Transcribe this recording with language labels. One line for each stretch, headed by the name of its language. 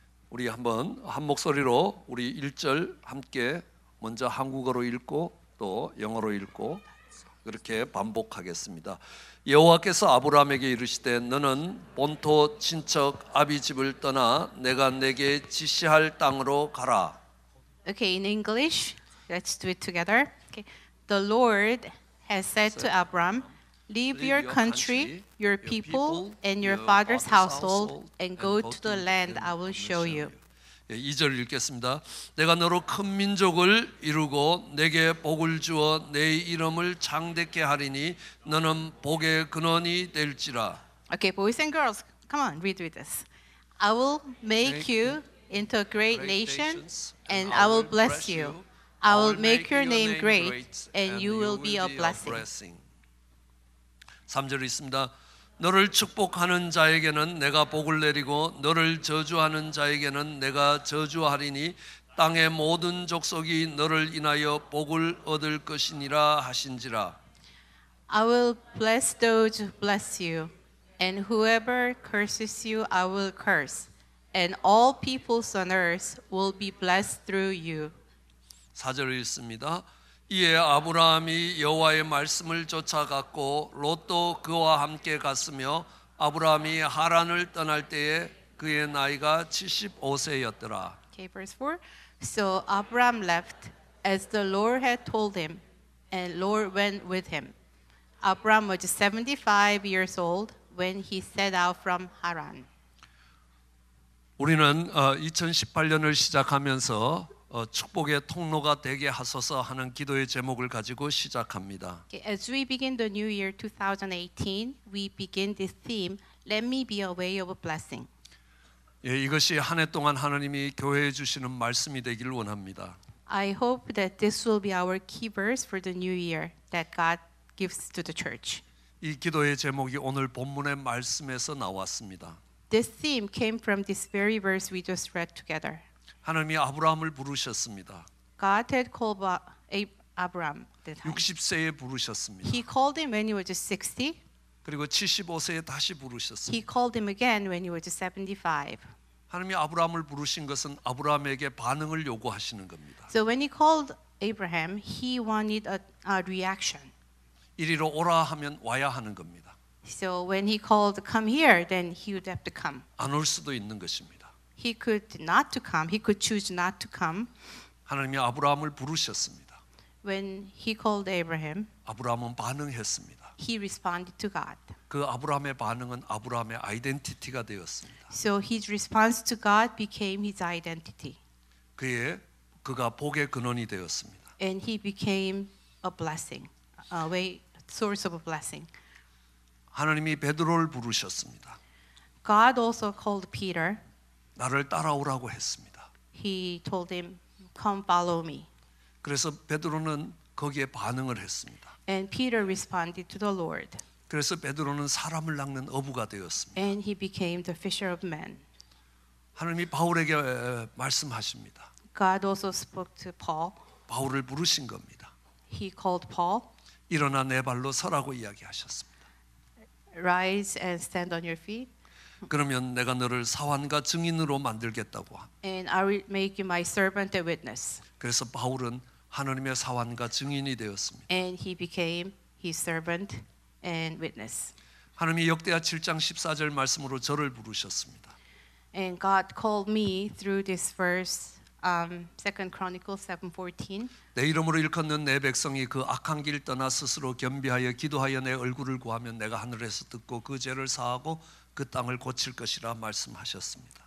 Korean: 우리 한번 한 목소리로 우리 1절 함께 먼저 한국어로 읽고 또 영어로 읽고 그렇게 반복하겠습니다. 여호와께서 아브라함에게 이르시되 너는 본토 친척 아비 집을 떠나 내가 내게 지시할 땅으로 가라.
English: Okay, in English, let's do it together. Okay. The Lord has said to Abram, Leave your country, your people, and your father's household, and go to the land I will show you.
Korean: 2절 읽겠습니다. 내가 너로 큰 민족을 이루고 내게 복을 주어 내 이름을 창대케 하리니 너는 복의 근원이 될지라.
English: Okay, boys and girls, come on, read with us. I will make you into a great nation, and I will bless you. I will make your name great, and you will be a blessing.
Korean: 3절 있습니다. 너를 축복하는 자에게는 내가 복을 내리고 너를 저주하는 자에게는 내가 저주하리니 땅의 모든 족속이 너를 인하여 복을 얻을 것이니라 하신지라.
English: I will bless those who bless you, and whoever curses you I will curse, and all peoples on earth will be blessed through you.
Korean: 4절 읽습니다. 이에 아브라함이 여호와의 말씀을 쫓아갔고 롯도 그와 함께 갔으며 아브라함이 하란을 떠날 때에 그의 나이가 75세였더라.
English: Okay, verse 4. So Abraham left as the Lord had told him, and Lord went with him. Abraham was 75 years old when he set out from Haran.
Korean: 우리는 2018년을 시작하면서 축복의 통로가 되게 하소서 하는 기도의 제목을 가지고 시작합니다.
English: Okay, as we begin the new year 2018, we begin this theme, Let me be a way of blessing.
Korean: 예, 이것이 한 해 동안 하나님이 교회에 주시는 말씀이 되기를 원합니다.
English: I hope that this will be our key verse for the new year that God gives to the church.
Korean: 이 기도의 제목이 오늘 본문의 말씀에서 나왔습니다.
English: This theme came from this very verse we just read together.
Korean: 하나님이 아브라함을 부르셨습니다.
English: God had called Abraham that time.
Korean: 60세에 부르셨습니다.
English: He called him when he was 60.
Korean: 그리고 75세에 다시 부르셨습니다.
English: He called him again when he was 75.
Korean: 하나님이 아브라함을 부르신 것은 아브라함에게 반응을 요구하시는 겁니다.
English: So when he called Abraham, he wanted a reaction.
Korean: 이리로 오라 하면 와야 하는 겁니다.
English: So when he called come here, then he would have to come.
Korean: 안 올 수도 있는 것입니다.
English: He could not to come. He could choose not to come.
Korean: 하나님이 아브라함을 부르셨습니다.
English: When he called Abraham,
Korean: 아브라함은 반응했습니다.
English: he responded to God.
Korean: 그 아브라함의 반응은 아브라함의 아이덴티티가 되었습니다.
English: So his response to God became his identity.
Korean: 그가 복의 근원이 되었습니다.
English: And he became a blessing, source of a blessing.
Korean: 하나님이 베드로를 부르셨습니다.
English: God also called Peter.
Korean: 나를 따라오라고 했습니다.
English: He told him, "Come follow me."
Korean: 그래서 베드로는 거기에 반응을 했습니다.
English: And Peter responded to the Lord.
Korean: 그래서 베드로는 사람을 낚는 어부가 되었습니다.
English: And he became the fisher of men.
Korean: 하나님이 바울에게 말씀하십니다.
English: God also spoke to Paul.
Korean: 바울을 부르신 겁니다.
English: He called Paul,
Korean: 일어나 내 발로 서라고 이야기하셨습니다.
English: "Rise and stand on your feet,
Korean: 그러면 내가 너를 사환과 증인으로 만들겠다고 합니다.
English: and I will make you my servant and witness."
Korean: 그래서 바울은 하나님의 사환과 증인이 되었습니다.
English: And he became his servant and witness.
Korean: 하나님이 역대하 7장 14절 말씀으로 저를 부르셨습니다.
English: And God called me through this verse, 2 Chronicles 7:14.
Korean: 내 이름으로 일컫는 내 백성이 그 악한 길 떠나 스스로 겸비하여 기도하여 내 얼굴을 구하면 내가 하늘에서 듣고 그 죄를 사하고 그 땅을 고칠 것이라 말씀하셨습니다.